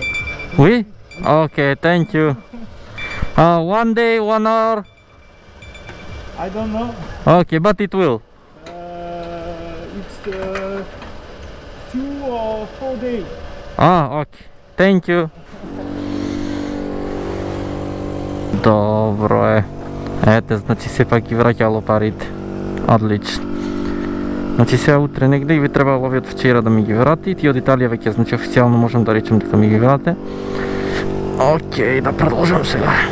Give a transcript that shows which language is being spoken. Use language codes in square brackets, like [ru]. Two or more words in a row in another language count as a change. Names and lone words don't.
[en] Oui? Okay, thank you. 1 day, 1 hour. I don't know. Okay, but it will. It's 2 or 4 days. Окей. Thank you. [mk] Добро е. Ете, значи сепак ги враќало парите. Одлично. Значи сега утре негде и ви требало овие од вчера да ми ги врати. Ти од Италија веќе, значи официјално можам да речем дека ми ги врате. Окей, да продолжам сега.